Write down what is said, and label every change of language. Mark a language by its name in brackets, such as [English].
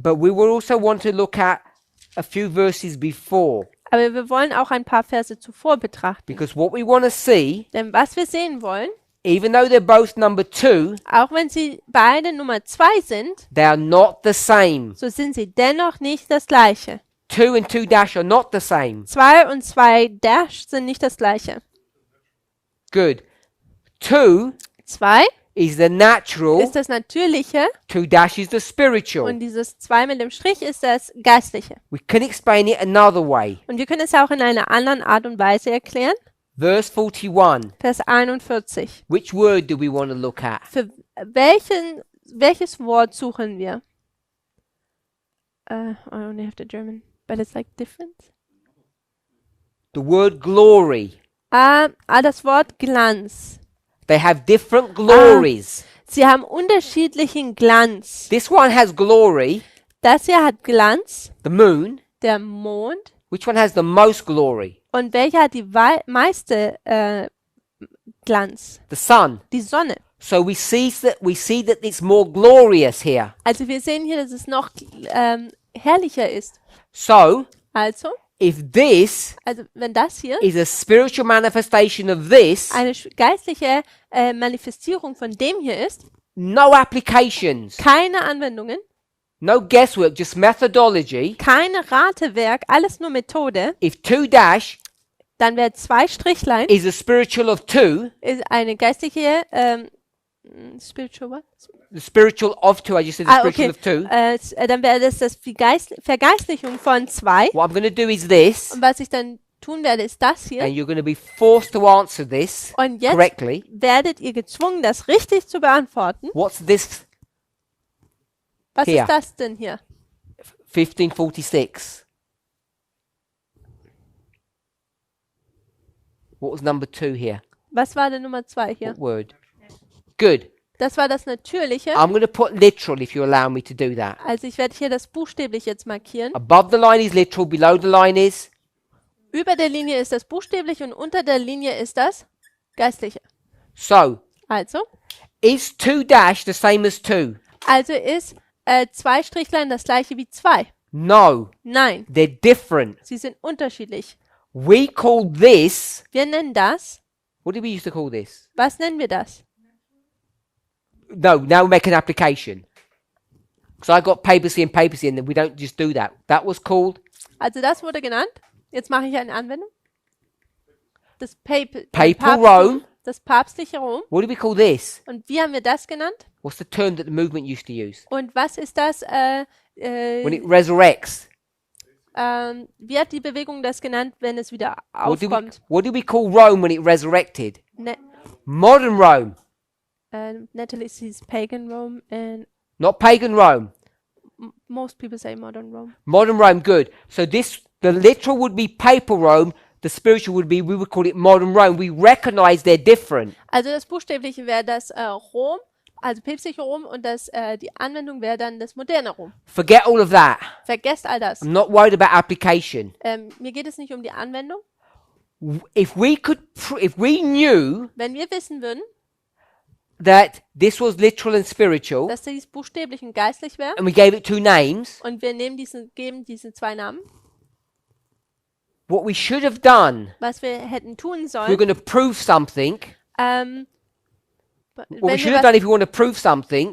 [English] But we will also want to look at a few verses before, [German] Aber wir wollen auch ein paar Verse zuvor betrachten. [English] because what we want to see, [German] Denn was wir sehen wollen, [English] even though they're both number 2, [German] auch wenn sie beide Nummer 2 sind, [English] they are not the same. [German] so sind sie dennoch nicht das gleiche. [English] 2 and 2 dash are not the same. [German] 2 und 2 Dash sind nicht das gleiche. [English] Good. 2 [German] 2 [English] is the natural, [German] ist das Natürliche [English] 2 dash is the spiritual. [German] und dieses 2 mit dem Strich ist das Geistliche. [English] We can explain it another way. [German] Und wir können es auch in einer anderen Art und Weise erklären. [English] Verse 41. [German] Vers 41. [English] Which word do we want to look at? [German] Für welches Wort suchen wir? [English] I only have the German, but it's like different. The word glory. [German] Das Wort Glanz. [English] They have different glories. [German] Sie haben unterschiedlichen Glanz. [English] This one has glory, [German] Das hier hat Glanz, [English] the moon, [German] der Mond, [English] Which one has the most glory? [German] Und welcher hat die meiste Glanz? [English] The sun. [German] Die Sonne. [English] So we see that it's more glorious here. [German] Also wir sehen hier, dass es noch herrlicher ist. [English] So [German] Also, [English] if this [German] wenn das hier [English] is a spiritual manifestation of this, [German] eine geistliche Manifestierung von dem hier ist, [English] no applications, [German] keine Anwendungen, [English] no guesswork, just methodology. [German] keine Ratewerk, alles nur Methode, [English] If 2 dash [German] dann wäre 2 Strichlein [English] is a spiritual of 2, [German] ist eine geistliche spiritual what? [English] the spiritual of 2, I just said the spiritual Okay. of 2. [German] Dann wäre das die Vergeistlichung von 2. [English] What I'm going to do is this, [German] Und was ich dann tun werde, ist das hier. [English] and you're going to be forced to answer this [German] Und jetzt [English] correctly. [German] werdet ihr gezwungen, das richtig zu beantworten. [English] What's this? [German] Was Hier. ist das denn hier? 1546. [English] What was number 2 here? [German] Was war denn Nummer 2 hier? [English] What word? Good. [German] Das war das Natürliche. [English] I'm going to put literal if you allow me to do that. [German] Also ich werde hier das buchstäblich jetzt markieren. [English] Above the line is literal, below the line is. [German] Über der Linie ist das buchstäblich und unter der Linie ist das Geistliche. [English] So, [German] Also [English] is 2 dash the same as 2? [German] ist 2 Strichlein das gleiche wie 2? [English] No, [German] Nein, [English] they're different. [German] sie sind unterschiedlich. [English] We call this, [German] Wir nennen das, [English] what did we used to call this? [German] was nennen wir das? [English] No, now we make an application. Because I got papacy and papacy and then we don't just do that. That was called [German] Also das wurde genannt. Jetzt mache ich eine Anwendung. Das [English] Papal [German] Papsttum, [English] Rome. [German] das päpstliche Rom. [English] What do we call this? [German] Und wie haben wir das genannt? [English] What's the term that the movement used to use? [German] Und was ist das? [English] When it resurrects. [German] Wie hat die Bewegung das genannt, wenn es wieder aufkommt? [English] What do we call Rome when it resurrected? Ne Modern Rome. Natalie sees pagan Rome and Not pagan Rome. most people say modern Rome. Modern Rome, good. So the literal would be papal Rome. The spiritual would call it modern Rome. We recognize they're different. [German] Also das Buchstäbliche wäre das Rom, also päpstliche Rom, und die Anwendung wäre dann das moderne Rom. [English] Forget all of that. [German] Vergesst all das. [English] I'm not worried about application. [German] Mir geht es nicht um die Anwendung. [English] If we knew [German] Wenn wir wissen würden, [English] that this was literal and spiritual, [German] dass dies buchstäblich und geistlich wäre, [English] and we gave it 2 names, [German] und wir geben diesen 2 Namen, [English] what we should have done, [German] was wir hätten tun [English] if we're [German] sollen, [English] going to prove something, what we should have done if we want to prove something,